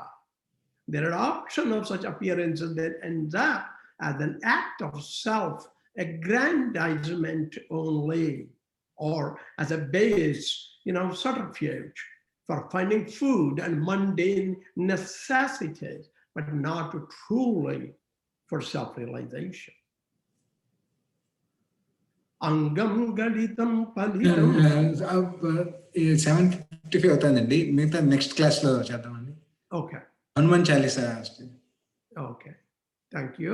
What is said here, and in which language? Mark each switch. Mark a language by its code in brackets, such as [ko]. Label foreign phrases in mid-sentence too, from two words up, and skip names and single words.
[en] Their adoption of such appearances then ends up as an act of self-aggrandizement only, or as a base, subterfuge for finding food and mundane necessities, but not truly for self-realization. [sa] अङ्गं गलितं पलितं. [te] 7:55 అవుతుందండి. మిగతా [en] next class [te] లో చేద్దామండి. [en] Okay. [te] హనుమాన్ చాలీసా. [en] Okay. Thank you.